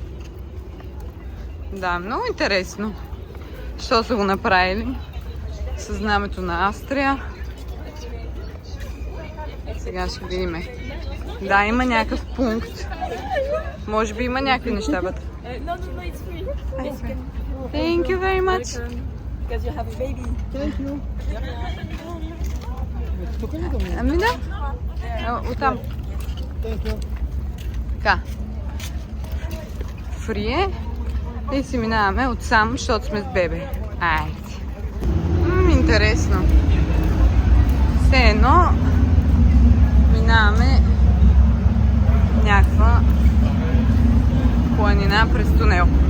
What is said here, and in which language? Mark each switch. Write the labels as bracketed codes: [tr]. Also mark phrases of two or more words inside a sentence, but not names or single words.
[bg] Да, много интересно. Що са го направили? Със знамето на Австрия. Сега ще видим. Да, има някакъв пункт. Може би има някакви неща вътре. [en] No, it's free. Thank you very much. Because you have a baby. Thank you. [bg] Тук ли да ми? Ами да. Оттам. [en] Thank you. [bg] Така. Фрие и си минаваме отсам, защото сме с бебе. Айде. Интересно. Все едно минаваме някаква планина през тунел.